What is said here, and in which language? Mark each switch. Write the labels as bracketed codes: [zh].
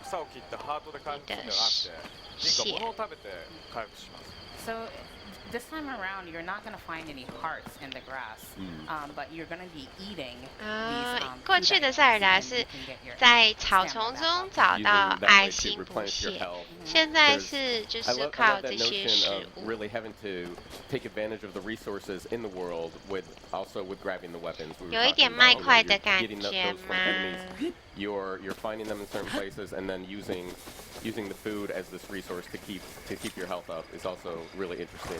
[ja] 草を切ってハートで回復するんじゃなくて、物を食べて回復します。 [en] This time around, you're not going to find any hearts in the grass, but you're going to be eating these. [zh] 过去的塞尔达是在草丛中找到爱心补血，现在是就是靠这些食物。 [en] Really having to take advantage of the resources in the world with also with grabbing the weapons. [zh] 有一点麦块的感觉吗？ [en] You're finding them in certain places and then using the food as this resource to keep your health up is also really interesting.